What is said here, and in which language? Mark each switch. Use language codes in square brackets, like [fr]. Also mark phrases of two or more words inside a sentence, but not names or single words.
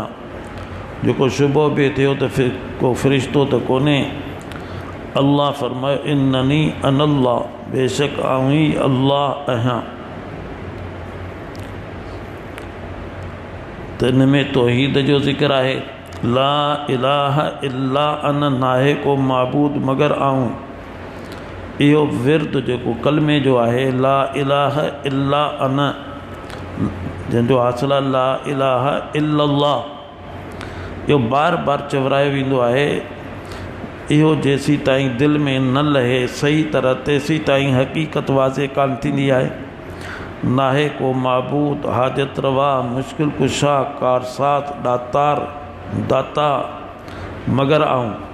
[sd] जेको शुबो बि थियो त फिर को फ़रिश्तो त कोन्हे। अल्लाह फरमायो [ar] إنني أنا الله, [sd] बेशक आऊं ही अल्लाह आहियां। त इन में तौहीद जो ज़िक्र आहे। [ar] لا إله إلا أنا, [sd] नाहे को माबूद मगर आऊं। इहो विर्द जेको कलमे जो आहे, [ar] لا إله إلا أنا, [sd] जंहिंजो हासिल आहे [ar] لا إله إلا الله, [sd] इहो बार बार चवरायो वेंदो आहे। इहो जेसी ताईं दिलि में न लहे सही तरह, तेसी ताईं हक़ीक़त वाज़े कान थींदी आहे। नाहे को माबूद, हाजत रवा, मुश्किल कुशा, कारसात, दातार, दाता मगर आऊं।